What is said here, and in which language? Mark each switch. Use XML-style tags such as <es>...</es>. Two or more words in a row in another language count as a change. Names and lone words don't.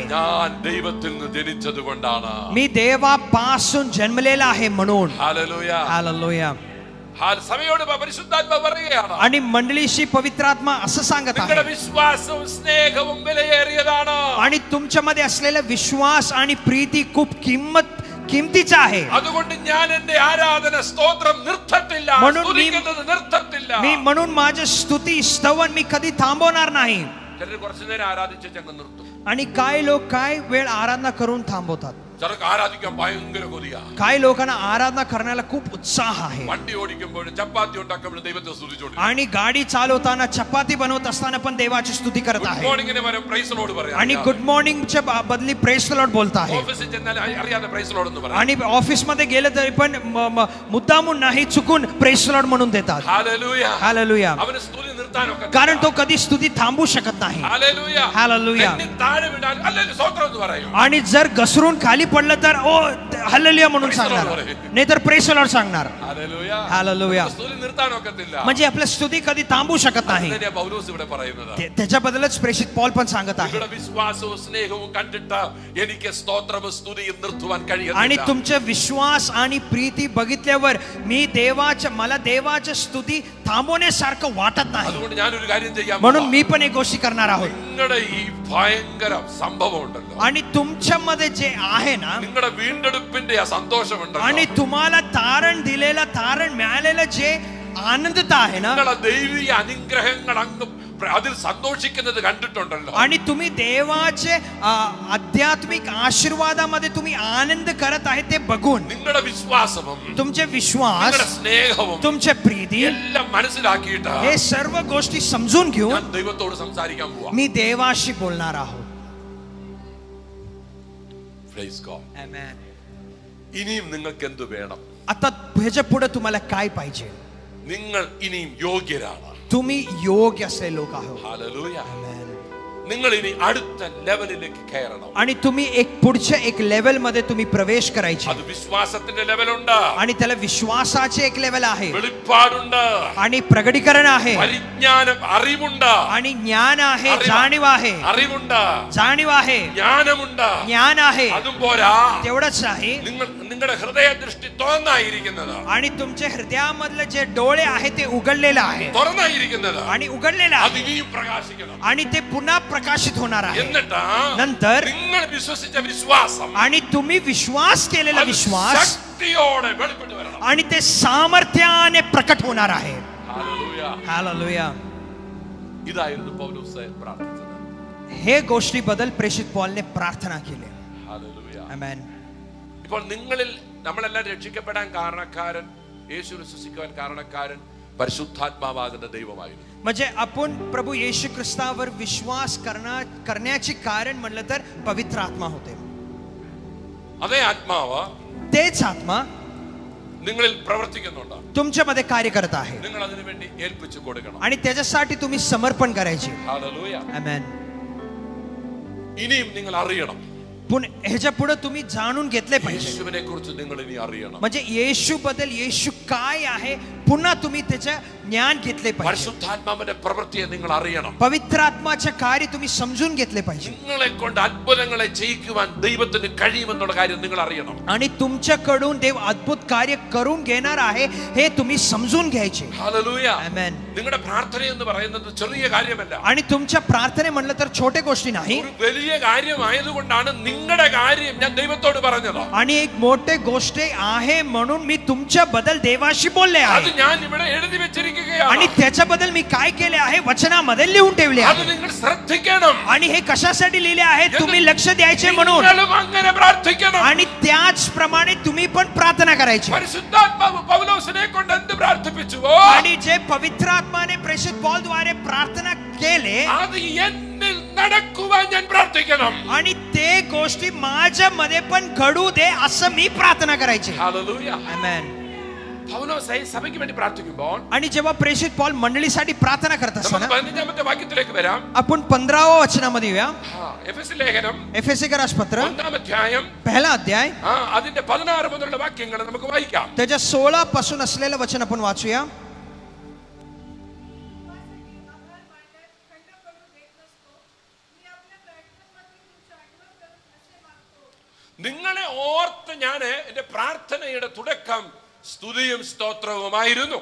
<ml>ഞാൻ ദൈവത്തിൽ നിന്ന് ജനിച്ചതുകൊണ്ടാണ്.</ml> <mr>मी देवापासून जन्मलेला आहे म्हणून.</mr> <ml>ഹല്ലേലൂയ.</ml> <mr>हालेलुया.</mr> <ml>സഭയോട് പരിശുദ്ധാത്മാവ് പറയുകയാണ്.</ml> <mr>आणि मंडळीशी पवित्रात्मा असं सांगत</mr> <ml>നിങ്ങളുടെ</ml> <mr>आहे.</mr> <ml>വിശ്വാസവും സ്നേഹവും വിലയേറിയതാണ്.</ml> <mr>आणि तुमच्यामध्ये असलेला विश्वास आणि प्रीती खूप किमतीचा आहे.</mr> <ml>അതുകൊണ്ട് ഞാൻ എന്റെ ആരാധന സ്തോത്രം നിർത്തത്തില്ല.</ml> <mr>म्हणून</mr> <ml>സ്തുതിക്കുന്നത് നിർത്തത്തില്ല.</ml> <mr>म्हणून माझे स्तुती स्तवन मी कधी थांबवणार नाही.</mr> <ml>ചിലർ കുറച്ചു നേരം ആരാധിച്ച് അങ്ങ് നിർത്തും.</ml> <mr>आणि काय लोक काय वेळ आराधना करून थांबवतात.</mr> <ml>ചിലർക്ക് ആരാധിക്കാൻ ഭയങ്കര കൊതിയാ.</ml> <mr>काय लोकांना आराधना करण्याला खूप उत्साह आहे.</mr> <ml>വണ്ടി ഓടിക്കുമ്പോൾ ചപ്പാത്തി ഉണ്ടാക്കുമ്പോൾ ദൈവത്തെ സ്തുതിച്ചോണ്ടിരിക്കും.</ml> <mr>आणि गाडी चालवताना चपाती बनवत असताना पण देवाची स्तुती करत</mr> <ml>ഗുഡ്</ml> <mr>आहे.</mr> <ml>മോർണിംഗിന് വരെ</ml> <en>praise lord</en> <ml>പറയാം.</ml> <mr>आणि</mr> <en>good morningच्या</en> <mr>बदली</mr> <en>praise the lord</en> <mr>बोलत आहे.</mr> <ml>ഓഫീസിൽ ചെന്നാൽ അറിയാതെ</ml> <en>praise lord</en> <ml>എന്ന് പറയാം.</ml> <mr>आणि ऑफिस मध्ये गेलं तरी पण मुद्दामून नाही चुकून</mr> <en>praise the lord</en> <mr>म्हणून देतात.</mr> <ml>ഹല്ലേലൂയ.</ml> <mr>हालेलुया.</mr> <ml>അവന് സ്തുതി നിർത്താനൊക്കെ</ml> <mr>कारण तो कधी स्तुती थांबू शकत नाही.</mr> <ml>ഹല്ലേലൂയ.</ml> <mr>हालेलुया.</mr> <ml>എന്നെ താഴെ വിടാൻ ഹല്ലേലൂയ സ്തോത്രം എന്ന് പറയും.</ml> <mr>आणि जर घसरून खाली पडलं तर ओ हालेलुया म्हणून सांगणार, नाहीतर</mr> <en>praise the lord</en> <mr>सांगणार.</mr> <ml>ഹല്ലേലൂയ.</ml> <mr>हालेलुया.</mr> <ml>സ്തുതി നിർത്താനൊക്കത്തില്ല.</ml> <mr>म्हणजे आपल्या स्तुती कधी थांबू शकत नाही.</mr> <ml>അതിനെ പൗലോസ് ഇവിടെ പറയുന്നത്.</ml> <mr>त्याच्याबद्दलच प्रेषित पॉल पण सांगत आहे.</mr> <ml>നിങ്ങളുടെ വിശ്വാസവും സ്നേഹവും കണ്ടിട്ട് എനിക്ക് സ്തോത്രവും സ്തുതിയും നിർത്തുവാൻ</ml> <mr>आणि</mr> <ml>കഴിയുന്നില്ല.</ml> <mr>तुमचे विश्वास आणि प्रीती बघितल्यावर मला देवाच्या स्तुती थांबवण्यासारखं वाटत नाही.</mr> <ml>അതുകൊണ്ട് ഞാനൊരു കാര്യം ചെയ്യാം.</ml> <mr>म्हणून मी पण एक गोष्टी करणार आहोत.</mr> <ml>നിങ്ങളുടെ ഈ ഭയങ്കര സംഭവം ഉണ്ടല്ലോ,</ml> <mr>आणि तुमच्यामध्ये जे आहे ना,</mr> <ml>നിങ്ങളുടെ വീണ്ടെടുപ്പിന്റെ ആ സന്തോഷമുണ്ടല്ലോ,</ml> <mr>आणि तुम्हाला तारण दिलेला तारण मिळालेलं जे आनंदता आहे ना,</mr> <ml>നിങ്ങളുടെ ദൈവിക അനുഗ്രഹങ്ങൾ അങ്ങ് അതിൽ സന്തോഷിക്കുന്നത് കണ്ടിട്ടുണ്ടല്ലോ,</ml> <mr>आणि तुम्ही देवाचे आध्यात्मिक आशीर्वादामध्ये तुम्ही आनंद करत आहे ते बघून</mr> <ml>നിങ്ങളുടെ വിശ്വാസവും</ml> <mr>तुमचे विश्वास,</mr> <ml>നിങ്ങളുടെ സ്നേഹവും</ml> <mr>तुमचे प्रीती,</mr> <ml>എല്ലാം മനസ്സിലാക്കിയിട്ട്</ml> <mr>हे सर्व गोष्टी समजून घेऊन</mr> <ml>ഞാൻ ദൈവത്തോട് സംസാരിക്കാൻ പോവാ.</ml> <mr>मी देवाशी बोलणार आहोत.</mr> <en>Praise God. Amen.</en> <ml>ഇനിയും നിങ്ങൾക്ക് എന്ത് വേണം?</ml> <mr>आता ह्याच्या पुढे तुम्हाला काय पाहिजे?</mr> <ml>നിങ്ങൾ ഇനിയും യോഗ്യരാണ്.</ml> <mr>तुम्ही योग्य असले लोक आहोत.</mr> <ml>ഹല്ലേലൂയ. നിങ്ങൾ ഇനി അടുത്ത ലെവലിലേക്ക് കയറണം.</ml> <mr>आणि तुम्ही एक पुढच्या एक लेवल मध्ये तुम्ही प्रवेश करायचे.</mr> <ml>അത് വിശ്വാസത്തിന്റെ ലെവലുണ്ട്,</ml> <mr>आणि त्याला विश्वासाचे एक लेवल आहे,</mr> <ml>വെളിപ്പാടുണ്ട്,</ml> <mr>आणि प्रगटीकरण आहे,</mr> <ml>പരിജ്ഞാനം അറിവുണ്ട്,</ml> <mr>आणि ज्ञान आहे, जाणीव आहे,</mr> <ml>അറിവുണ്ട്,</ml> <mr>जाणीव आहे,</mr> <ml>ജ്ഞാനമുണ്ട്.</ml> <mr>ज्ञान आहे.</mr> <ml>അതും പോരാ,</ml> <mr>तेवढंच नाही,</mr> <ml>നിങ്ങളുടെ ഹൃദയ ദൃഷ്ടി തുറന്നായിരിക്കുന്നത്,</ml> <mr>आणि तुमच्या हृदयामधले जे डोळे आहे ते उघडलेलं आहे,</mr> <ml>തുറന്നായിരിക്കുന്നത്,</ml> <mr>आणि उघडलेलं</mr> <ml>അത്</ml> <mr>आहे,</mr> <ml>ഇനിയും പ്രകാശിക്കണം.</ml> <mr>आणि ते पुन्हा प्रकाशित होणार आहे.</mr> <ml>എന്നിട്ട്</ml> <mr>नंतर</mr> <ml>നിങ്ങൾ വിശ്വസിച്ച വിശ്വാസം,</ml> <mr>आणि तुम्ही विश्वास केलेला</mr> <ml>അത്</ml> <mr>विश्वास,</mr> <ml>ശക്തിയോടെ വെളിപ്പെട്ട് വരണം.</ml> <mr>आणि ते सामर्थ्याने प्रकट होणार आहे.</mr> <ml>ഹല്ലേലൂയ.</ml> <mr>हालेलुया.</mr> <ml>ഇതായിരുന്നു പൗലോസ് പ്രാർത്ഥിച്ചത്.</ml> <mr>हे गोष्टीबद्दल प्रेषित पॉलने प्रार्थना केली.</mr> <ml>ഹല്ലേലൂയ.</ml> <mr>आमेन.</mr> <ml>ഇപ്പോൾ നിങ്ങളിൽ നമ്മളെല്ലാം രക്ഷിക്കപ്പെടാൻ കാരണക്കാരൻ, യേശു വിശ്വസിക്കുവാൻ കാരണക്കാരൻ പരിശുദ്ധാത്മാവാകുന്ന ദൈവമായിരുന്നു.</ml> <mr>म्हणजे आपण प्रभू येशू ख्रिस्तावर विश्वास करण्याचे कारण म्हणलं तर पवित्र आत्मा होते.</mr> <ml>അതേ ആത്മാവ്</ml> <mr>तेच आत्मा</mr> <ml>നിങ്ങളിൽ പ്രവർത്തിക്കുന്നുണ്ട്.</ml> <mr>तुमच्यामध्ये कार्य करत आहे,</mr> <ml>നിങ്ങൾ അതിനു വേണ്ടി ഏൽപ്പിച്ചു കൊടുക്കണം.</ml> <mr>आणि त्याच्यासाठी तुम्ही समर्पण करायचे.</mr> <ml>ഹല്ലേലൂയ.</ml> <mr>आमेन.</mr> <ml>ഇനിയും നിങ്ങൾ അറിയണം,</ml> <mr>पण ह्याच्या पुढे तुम्ही जाणून घेतले पाहिजे.</mr> <ml>യേശുവിനെ കുറിച്ച് നിങ്ങൾ ഇനി അറിയണം.</ml> <mr>म्हणजे येशू बद्दल येशू काय आहे पुन्हा तुम्ही त्याचे ज्ञान घेतले पाहिजे.</mr> <ml>പരിശുദ്ധാത്മാവിന്റെ പ്രവൃത്തിയെ നിങ്ങൾ അറിയണം.</ml> <mr>पवित्र आत्माचे कार्य तुम्ही समजून घेतले पाहिजे.</mr> <ml>നിങ്ങളെ കൊണ്ട് അത്ഭുതങ്ങളെ ചെയ്യിക്കുവാൻ ദൈവത്തിന് കഴിയുമെന്നുള്ള കാര്യം നിങ്ങൾ അറിയണം.</ml> <mr>आणि तुमच्याकडून देव अद्भुत कार्य करून घेणार आहे हे तुम्ही समजून घ्यायचे.</mr> <ml>ഹല്ലേലൂയ.</ml> <mr>आमेन.</mr> <ml>നിങ്ങളുടെ പ്രാർത്ഥന എന്ന് പറയുന്നത് ചെറിയ കാര്യമല്ല.</ml> <mr>आणि तुमच्या प्रार्थने म्हणलं तर छोटे गोष्टी नाही.</mr> <ml>ഒരു വലിയ കാര്യമായതുകൊണ്ടാണ് നിങ്ങളുടെ കാര്യം ഞാൻ ദൈവത്തോട് പറഞ്ഞത്.</ml> <mr>आणि एक मोठे गोष्ट आहे म्हणून मी तुमच्या बद्दल देवाशी बोलले</mr> <ml>അത്</ml> <mr>आहे.</mr> <ml>ഞാൻ ഇവിടെ എഴുതി വെച്ചിരിക്കുകയാണ്.</ml> <mr>आणि त्याच्याबद्दल मी काय केले आहे वचनामध्ये लिहून ठेवले</mr> <ml>അത്</ml> <mr>आहे.</mr> <ml>നിങ്ങൾ ശ്രദ്ധിക്കണം.</ml> <mr>आणि हे कशासाठी लिहिले आहे तुम्ही लक्ष द्यायचे म्हणून.</mr> <ml>നിങ്ങളും അങ്ങനെ പ്രാർത്ഥിക്കണം.</ml> <mr>आणि त्याचप्रमाणे तुम्ही पण प्रार्थना करायची.</mr> <ml>പരിശുദ്ധാത്മാവ് പൗലോസിനെ കൊണ്ട് എന്ത് പ്രാർത്ഥിപ്പിച്ചുവോ</ml> <mr>आणि जे पवित्र आत्माने प्रेषित पौल द्वारे प्रार्थना केले</mr> <ml>അത് എന്നിൽ നടക്കുവാൻ ഞാൻ പ്രാർത്ഥിക്കണം.</ml> <mr>आणि ते गोष्टी माझ्यामध्ये पण घडू दे असं मी प्रार्थना करायची.</mr> <ml>ഹല്ലേലൂയ.</ml> <mr>आमेन.</mr> <ml>പൗലോസ് സഭയ്ക്ക് വേണ്ടി പ്രാർത്ഥിക്കുമ്പോൾ</ml> <mr>आणि जेव्हा प्रेषित पौल मंडळीसाठी प्रार्थना करत</mr> <ml>നമുക്ക്</ml> <mr>असताना</mr> <ml>15ാമത്തെ വാക്യത്തിലേക്ക് വരാം.</ml> <mr>आपण 15व्या वचनामध्ये येऊया.</mr> <ml>എഫെസ്യ ലേഖനം</ml> <mr>एफएससीकरासपत्र</mr> <ml>1ാം അധ്യായം</ml> <mr>पहिला अध्याय</mr> <ml>അതിന്റെ 16 മുതലുള്ള വാക്യങ്ങൾ നമുക്ക് വായിക്കാം.</ml> <mr>त्याच्या 16 पासून असलेलं वचन आपण वाचूया.</mr> <ml>നിങ്ങളെ ഓർത്ത് ഞാൻ എന്റെ പ്രാർത്ഥനയുടെ തുടക്കം സ്തുതിയും സ്തോത്രവുമായിരുന്നു.</ml>